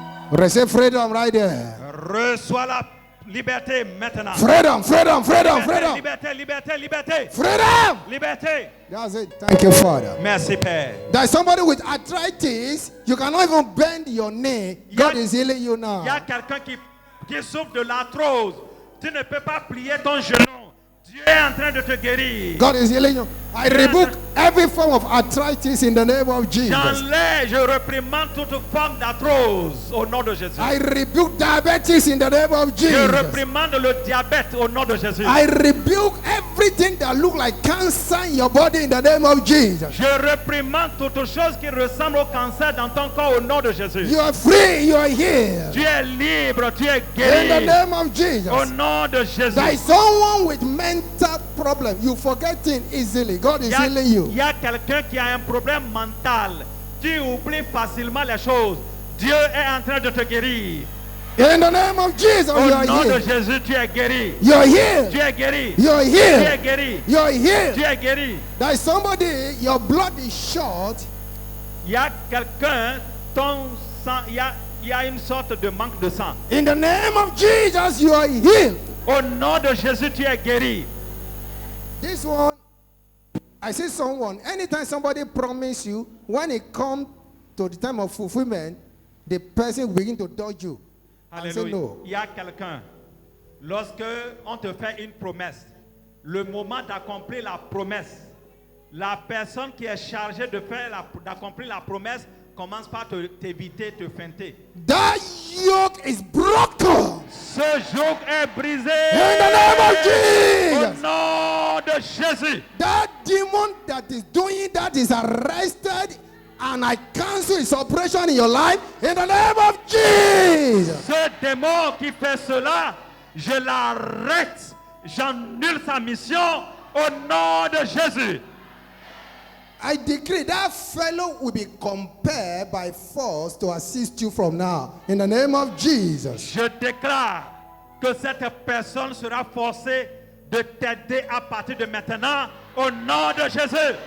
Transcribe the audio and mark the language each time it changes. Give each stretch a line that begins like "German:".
English: Receive freedom right there.
French: Reçois la liberté maintenant.
English: Freedom, freedom, freedom,
French: Liberté,
English: freedom.
French: liberté, liberté, liberté.
English: Freedom.
French: Liberté.
English: That's it. Thank you, Father.
French: Merci, Père.
English: There's somebody with arthritis. You cannot even bend your knee. God is healing you
French: Il y a
English: now.
French: quelqu'un qui souffre de l'arthrose. Tu ne peux pas plier ton genou. Dieu est en train de te guérir.
English: God is healing you. I rebuke every form of arthritis in the name of Jesus.
French: J'enlève, je réprimande toute forme d'arthrose au nom de Jésus.
English: I rebuke diabetes in the name of
French: Je
English: Jesus.
French: réprimande le diabète au nom de Jésus.
English: I rebuke everything that look like cancer in your body in the name of Jesus.
French: Je réprimande toute chose qui ressemble au cancer dans ton corps au nom de Jésus.
English: You are free. You are healed.
French: Tu es libre, tu es
English: In the
French: guéri
English: name of
French: au
English: Jesus.
French: nom de Jésus.
English: There is someone with mental problem. You forget things easily. God is healing you.
French: Il y a quelqu'un qui a un problème mental. Tu oublies facilement les choses. Dieu est en train de te guérir.
English: In the name of Jesus,
French: Au
English: you are
French: nom de
English: healed.
French: Jésus, tu es guéri.
English: You are healed.
French: Tu es guéri.
English: You are
French: Tu es
English: healed.
French: guéri.
English: You are
French: Tu
English: healed.
French: es guéri.
English: There is somebody, your blood is short.
French: Il y a quelqu'un, ton sang, il y a une sorte de manque de sang.
English: In the name of Jesus, you are healed.
French: Au nom de Jésus, tu es guéri.
English: This one, I see someone, anytime somebody promise you, when it comes to the time of fulfillment, the person will begin to dodge you. And say
French: Alléluia.
English: no.
French: Il y a quelqu'un, lorsque on te fait une promesse, le moment d'accomplir la promesse, la personne qui est chargée d'accomplir la promesse commence par t'éviter, te feinter.
English: That yoke is broken.
French: Ce joug est brisé.
English: In the name of
French: Au
English: Jesus.
French: nom de Jésus.
English: That demon that is doing that is arrested, and I cancel its operation in your life in the name of Jesus.
French: Ce démon qui fait cela, je l'arrête. J'annule sa mission au nom de Jésus.
English: I decree that fellow will be compelled by force to assist you from now in the name of Jesus.
French: Je déclare que cette personne sera forcée de t'aider à partir de maintenant au nom de Jésus.